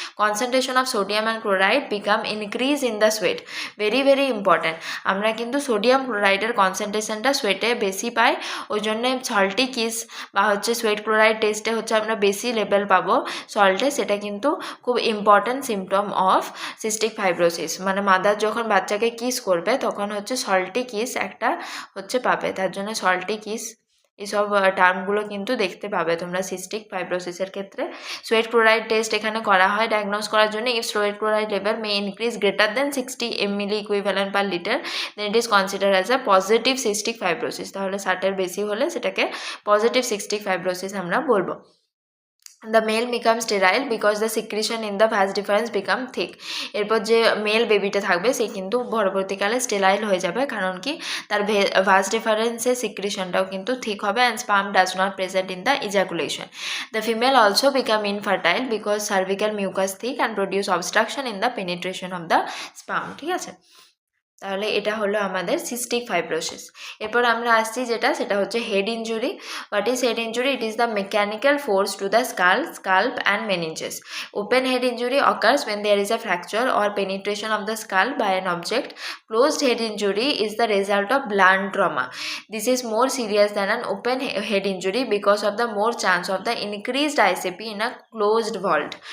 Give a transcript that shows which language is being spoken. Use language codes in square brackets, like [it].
[bn] Concentration of sodium and chloride become increase in the sweat, very very important, আমরা কিন্তু sodium ক্লোরাইডের কনসেন্ট্রেশনটা সোয়েটে বেশি পাই, ওই জন্য সল্টি কিস বা হচ্ছে সোয়েট ক্লোরাইড টেস্টে হচ্ছে আমরা বেশি লেভেল পাবো সল্টে, সেটা কিন্তু খুব important symptom of cystic fibrosis, মানে মাদার যখন বাচ্চাকে কিস করবে তখন হচ্ছে সল্টি কিস একটা হচ্ছে পাবে, তার জন্য সল্টি কিস এইসব টার্মগুলো কিন্তু দেখতে পাবে তোমরা সিস্টিক ফাইব্রোসিসের ক্ষেত্রে। সোয়েট ক্লোরাইড টেস্ট এখানে করা হয় ডায়াগনোজ করার জন্য, [en] if sweat chloride level may increase greater than 60 ml equivalent per litre then it is consider as a positive cystic fibrosis, [bn] তাহলে 60-এর বেশি হলে সেটাকে পজিটিভ সিস্টিক ফাইব্রোসিস আমরা বলবো। [en] the male becomes sterile because the secretion in the vas deferens become thick. [bn] এরপর যে mail বেবিটা থাকবে সে কিন্তু পরবর্তীকালে স্টেরাইল হয়ে যাবে, কারণ কি তার vas deferens এর সিক্রেশনটাও কিন্তু ঠিক হবে [en] and sperm does not present in the ejaculation. The female also become infertile because cervical mucus thick and produce obstruction in the penetration of the sperm. [bn] ঠিক আছে, তাহলে এটা হলো আমাদের সিস্টিক ফাইব্রোসিস। এরপর আমরা আসছি সেটা হচ্ছে head injury. [en] What is head injury? It is the mechanical force to the skull and meninges. Open head injury occurs when there is a fracture or penetration of the skull by an object. Closed head injury is the result of blunt trauma. This is more serious than an open head injury because of the more chance of the increased ICP in a closed vault.